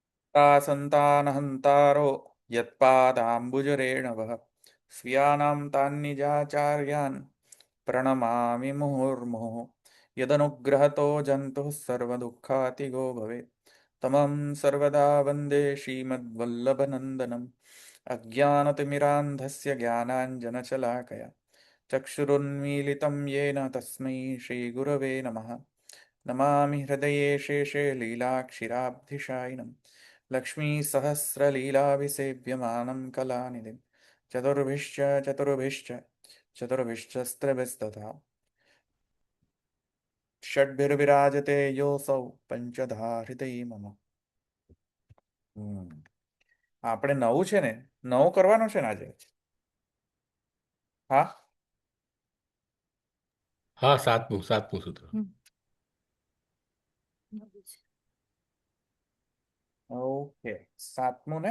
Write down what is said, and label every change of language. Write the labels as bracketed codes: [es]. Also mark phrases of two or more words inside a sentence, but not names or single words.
[sa] संतानहन्तारो यत्पादाम्बुजरेणवः स्वीयानां तान्निजाचार्यान् प्रणमामि मुहुर्मुहुः यदनुग्रहतो जन्तुः सर्वदुःखातिगो भवेत् तमं सर्वदा वन्दे श्रीमद्वल्लभनन्दनम् अज्ञानतिमिरान्धस्य ज्ञानाञ्जनशलाकया चक्षुरुन्मीलितं येन तस्मै श्रीगुरवे नमः नमामि हृदये शेषे लीलाक्षिराब्धिशायिनं लक्ष्मीसहस्रलीलाभिसेव्यमानं कलानिधिं चतुर्भिश्च चतुर्भिश्च चतुर्भिश्चस्त्रभिस्तथा षड्भिर्विराजते योऽसौ પંચધા હૃદય મમ [gu] આપણે નવું છે ને નવું કરવાનું છે ને આજે હા હા, સાતમું સૂત્ર. ઓકે સાતમું ને